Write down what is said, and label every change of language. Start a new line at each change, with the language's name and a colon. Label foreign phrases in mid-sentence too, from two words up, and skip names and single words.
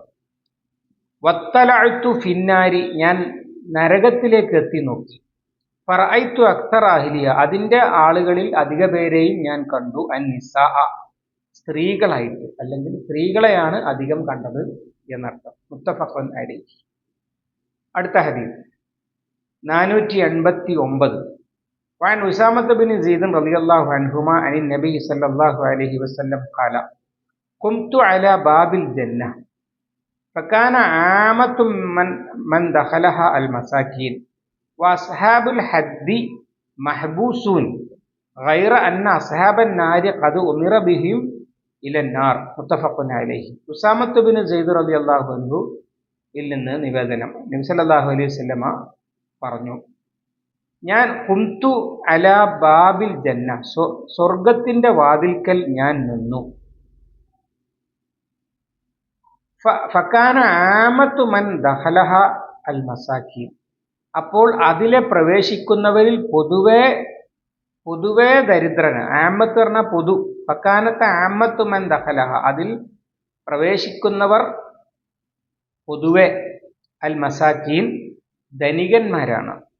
Arabic: واطلعت في النار,
Malayalam: ഞാൻ നരകത്തിലേക്ക് എത്തി നോക്കി.
Arabic: فرأيت أكثر أهلها,
Malayalam: അതിൻ്റെ ആളുകളിൽ അധിക പേരെയും ഞാൻ കണ്ടു, അന്നിസാ, സ്ത്രീകളായിട്ട്, അല്ലെങ്കിൽ സ്ത്രീകളെയാണ് അധികം കണ്ടത് എന്നർത്ഥം.
Arabic: متفق عليه.
Malayalam: അടുത്ത ഹദീസ് 489.
Arabic: وعن أسامة بن زيد رضي الله عنهما عن النبي صلى الله عليه وسلم قال قمت على باب الجنة فكان عامة من دخلها المساكين وأصحاب الحد محبوسون غير أن أصحاب النار قد أمر بهم إلى النار متفق عليه.
Malayalam: ഉസാമത്ത് ബിൻ സെയ്ദ്
Arabic: رضي الله عنه
Malayalam: നിന്ന് നിവേദനം, നബി
Arabic: صلى الله عليه وسلم
Malayalam: പറഞ്ഞു, ഞാൻ
Arabic: قمت على باب الجنة,
Malayalam: സ്വർഗത്തിന്റെ വാതിൽക്കൽ ഞാൻ നിന്നു.
Arabic: فكان عامة من دخلها المساكين,
Malayalam: അപ്പോൾ അതിലെ പ്രവേശിക്കുന്നവരിൽ പൊതുവേ ദരിദ്രന്, ആമത്ത് പറഞ്ഞ പൊതു,
Arabic: فكان عامة من دخلها,
Malayalam: അതിൽ പ്രവേശിക്കുന്നവർ പൊതുവെ,
Arabic: المساكين,
Malayalam: ധനികന്മാരാണ്.